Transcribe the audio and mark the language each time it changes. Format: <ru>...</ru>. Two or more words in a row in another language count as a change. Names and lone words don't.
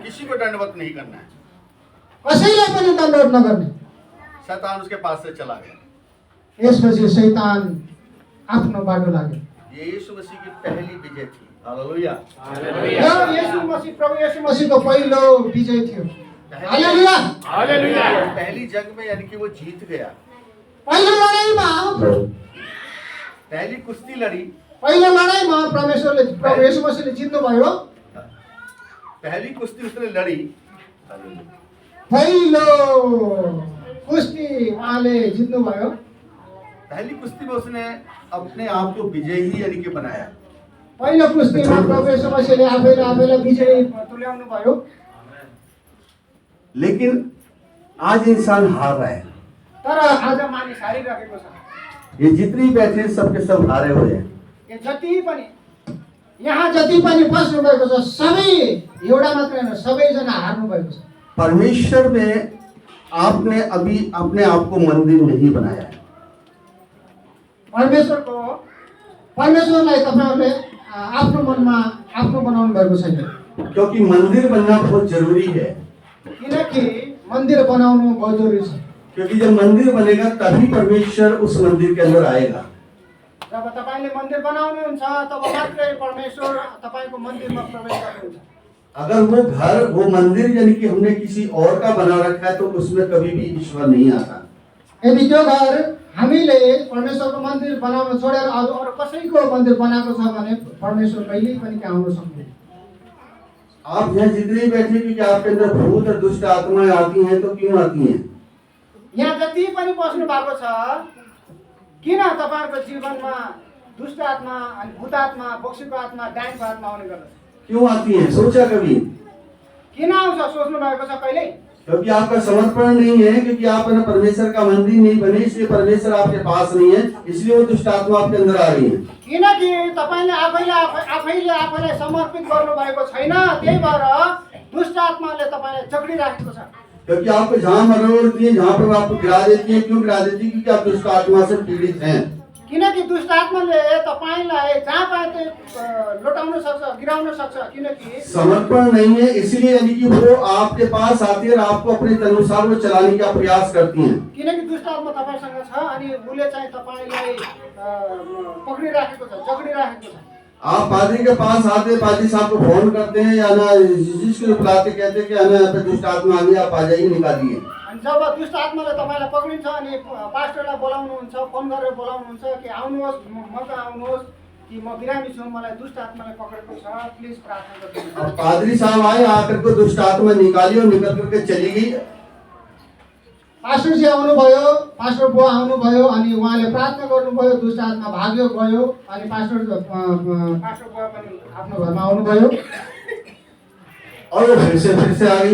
<hi>किसी को दंडवत नहीं करना है।</hi> <ne>कसैलाई पनि दण्डवत नगर्ने।</ne> <hi>शैतान उसके पास से चला गया।</hi> <ne>यसपछि शैतान आफ्नो बाटो लाग्यो।</ne> <hi>ये यीशु मसीह की पहली विजय थी। हालेलुया।</hi> <ne>यो येशू मसीह प्रभु येशू मसीहको पहिलो विजय थियो। हालेलुया। हालेलुया।</ne> <hi>पहली जंग में यानी कि वो जीत गया।</hi> <ne>पहिलो लडाईँमा</ne> <hi>पहली कुश्ती लड़ी,</hi> <ne>पहिलो लडाईँमा परमेश्वरले प्रभु येशू मसीहले जित्नु भयो।</ne> <hi>पहली कुश्ती उसने लड़ी।</hi> <ne>पहिलो कुस्ती उहाँले जित्नु भयो।</ne> <hi>पहली कुश्ती में उसने अपने आप को विजयी यानी कि बनाया।</hi> <ne>पहिलो कुस्तीमा प्रभु येशू मसीहले आफैलाई विजयी तुल्याउनु भयो।</ne> <hi>लेकिन आज इंसान हार रहा है।</hi> <ne>तर आज मानिस हारिरहेको छ।</ne> <hi>ये जितनी बैठे हैं, सबके सब हारे हुए हैं।</hi> <ne>यो जति पनि यहाँ जति पनि बस्नु भएको छ सबै एउटा मात्र हैन, सबैजना हार्नु भएको छ।</ne> <hi>परमेश्वर में आपने अभी अपने आप को मंदिर नहीं बनाया है।</hi> <ne>परमेश्वरलाई तपाईहरुले आफ्नो मनमा आफ्नो बनाउनु भएको छैन।</ne> <hi>क्योंकि मंदिर बनना बहुत जरूरी है।</hi> <ne>किनकि मन्दिर बनाउनु</ne> <hi>बहुत जरुरी</hi> <ne>छ।</ne> <hi>क्योंकि जब मंदिर बनेगा तभी परमेश्वर उस मंदिर के अंदर आएगा।</hi> <ne>जब तपाईले मन्दिर बनाउनुहुन्छ तब मात्रै परमेश्वर तपाईको मन्दिरमा प्रवेश गर्नुहुन्छ।</ne> <hi>अगर वो घर, वो मंदिर यानी कि हमने किसी और का बना रखा है तो उसमें कभी भी ईश्वर नहीं आता।</hi> <ne>यदि त्यो घर हामीले परमेश्वरको मन्दिर बनाउन छोडेर अरू कसैको मन्दिर बनाएको छ भने परमेश्वर कहिल्यै पनि त्यहाँ आउन सक्दैन।</ne> <hi>आप यहाँ जितने बैठे, क्योंकि आपके अंदर भूत और दुष्ट आत्माएं आती हैं, तो क्यों आती हैं?</hi> <ne>यहाँ जति पनि बस्नु भएको छ, किन तपाईहरुको जीवनमा दुष्ट आत्मा अनि भूत आत्मा, बोक्सीको आत्मा, डाइनको आत्मा आउने गर्दछ?</ne> <hi>क्यों आती हैं? सोचा कभी?</hi> <ne>किन आउँछ सोच्नु भएको छ कहिले?</ne> <hi>क्योंकि आपका समर्पण नहीं है, क्योंकि आप ना परमेश्वर का मंदिर नहीं बने, इसलिए परमेश्वर आपके पास नहीं है, इसलिए वो दुष्ट आत्मा आपके अंदर आ रही है।</hi> <ne>किनकि तपाईले आफैले आफैलाई समर्पित गर्नु भएको छैन, त्यही भएर दुष्ट आत्माले तपाईलाई जकडिराखेको छ।</ne> <hi>क्योंकि आपको जहाँ मरोड़ती है, जहाँ पर आपको गिरा देती है, क्यों गिरा देती है? क्योंकि आप दुष्ट आत्मा से पीड़ित हैं।</hi> <ne>किनकि दुष्ट आत्माले तपाईलाई जहाँ पाए त्यही लौटाउन सक्छ, गिराउन सक्छ। किनकि</ne> <hi>समर्पण नहीं है, इसलिए यानी कि वो आपके पास आती है और आपको अपने अनुसार वो चलाने का प्रयास करती हैं।</hi> <ne>किनकि दुष्ट आत्मा तपाईसँग छ अनि उले चाहिँ तपाईलाई पक्रिराखेको छ, जकडिराखेको छ।</ne> <hi>आप पादरी के पास आते, पादरी साहब को फोन करते हैं या ना जिसको बुलाते, कहते कि आना यहाँ पे दुष्ट आत्मा आ गई, आप आ जाइए, निकालिए।</hi> <ne>अनि जब दुष्ट आत्माले तपाईलाई पक्रिन्छ अनि पास्टरलाई बोलाउनुहुन्छ, फोन गरेर बोलाउनुहुन्छ कि आउनुहोस्, मका आउनुहोस् कि म बिरामी छु, मलाई दुष्ट आत्माले पक्रेको छ, प्लिज प्रार्थना गर्नुहोस्।</ne> <hi>अब पादरी साहब आए, आकर को दुष्ट आत्मा निकाली और निकल करके चली गई।</hi> <ne>पास्टर जी आउनुभयो, पास्टर बुवा आउनुभयो अनि उहाँले प्रार्थना गर्नुभयो, दुष्ट आत्मा भाग्यो गयो अनि पास्टर बुवा पनि आफ्नो घरमा आउनुभयो।</ne> <hi>और वो फिर से आ गई।</hi>